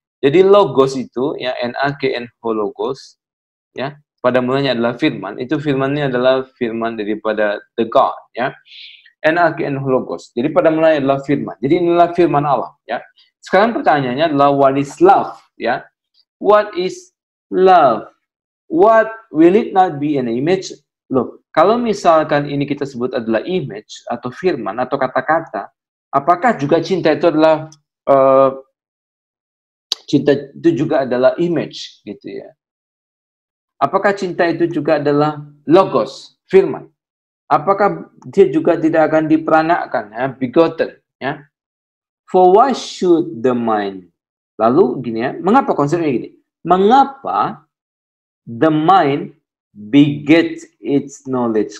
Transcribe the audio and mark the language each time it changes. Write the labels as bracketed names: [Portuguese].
[Indonesian] Jadi logos itu, ya, N-A-G-N logos, ya. Pada mulanya adalah firman. Itu firmannya adalah firman daripada [English] the God, [Indonesian] ya. N-A-G-N logos. Jadi pada mulanya adalah firman. Jadi inilah firman Allah, ya. Sekarang pertanyaannya adalah [English] what is love, [Indonesian] ya. [English] What is love? What will it not be an image? [Indonesian] Loh, kalau misalkan ini kita sebut adalah image atau firman atau kata-kata, apakah juga cinta itu adalah cinta itu juga adalah image, gitu ya? Apakah cinta itu juga adalah logos, firman? Apakah dia juga tidak akan diperanakkan, ya, begotten, ya? [English] For why should the mind? [Indonesian] Lalu gini, ya, mengapa konsepnya gini? Mengapa [English] the mind beget its knowledge?